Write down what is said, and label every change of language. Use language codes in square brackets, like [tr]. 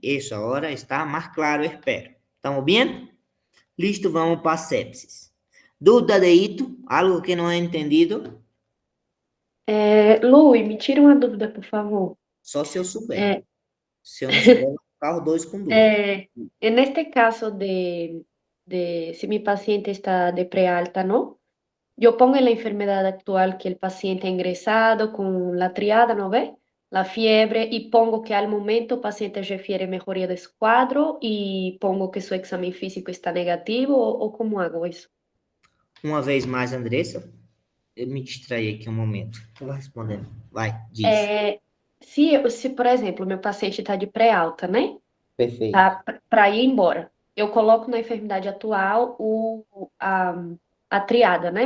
[pt] Isso agora está mais claro, espero. Estamos bem? Listo, vamos para sepsis. Dúvida de ito? Algo que não é entendido? Lui, me tira uma dúvida, por favor. Só se eu souber. Se eu não souber, eu vou ficar os dois com dúvida. [es] En este caso de si mi paciente está de prealta, ¿no? Yo pongo en la enfermedad actual que el paciente ha ingresado con la triada, ¿no ve? La fiebre, y pongo que al momento el paciente refiere mejoría de su cuadro y pongo que su examen físico está negativo, ¿o cómo hago eso? [pt] Uma vez mais, Andressa. Eu me distraí aqui um momento. Eu vou respondendo. Vai, diz. Se, por exemplo, meu paciente está de pré-alta, né? Perfeito. Tá para ir embora. Eu coloco na enfermidade atual a triada, né?